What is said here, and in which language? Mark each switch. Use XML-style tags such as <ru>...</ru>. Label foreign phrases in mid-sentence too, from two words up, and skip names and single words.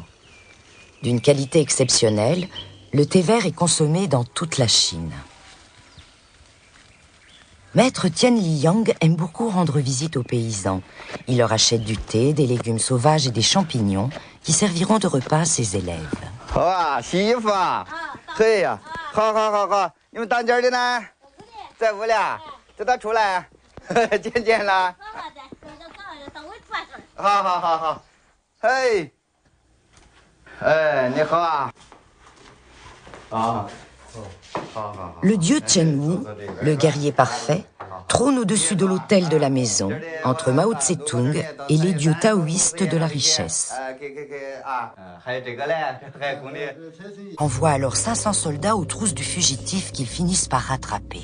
<fr>D'une qualité exceptionnelle, le thé vert est consommé dans toute la Chine. Maître Tien Li-yang aime beaucoup rendre visite aux paysans. Il leur achète du thé, des légumes sauvages et des champignons qui serviront de repas à ses élèves.</fr> <zh>好好好好，你们当家的呢？在屋里，叫他出来，见见了。好好好好，嘿，哎，你好啊。</zh> <fr>Le dieu Chen Wu, le guerrier parfait, trône au-dessus de l'autel de la maison, entre Mao Tse-tung et les dieux taoïstes de la richesse. Envoie alors 500 soldats aux trousses du fugitif qu'ils finissent par rattraper.</fr>